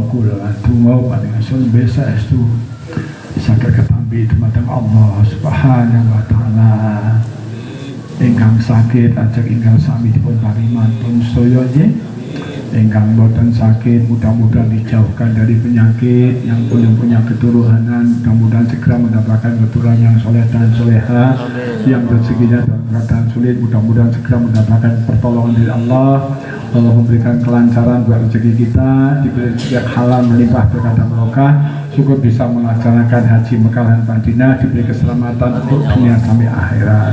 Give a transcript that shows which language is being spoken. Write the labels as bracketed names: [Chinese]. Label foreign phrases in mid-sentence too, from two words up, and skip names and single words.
[Javanese] kula tunggu panjenengan sun besa estu saged ketampi dumateng Allah [Arabic] سبحانه وتعالى. [Javanese] Ingkang sakit ajeng ingkang sami dipun parimantun sedaya nggih. Ingkang boten sakit [Indonesian] mudah-mudahan dijauhkan dari penyakit. Yang belum punya keturunan mudah-mudahan segera mendapatkan keturunan yang soleh dan soleha. Yang rezekinya dalam keadaan sulit mudah-mudahan segera mendapatkan pertolongan dari Allah. Allah memberikan kelancaran buat rezeki kita, diberi rezeki halal melimpah berkah dan barokah, syukur bisa melaksanakan haji Mekah dan Madinah, diberi keselamatan untuk dunia sampai akhirat.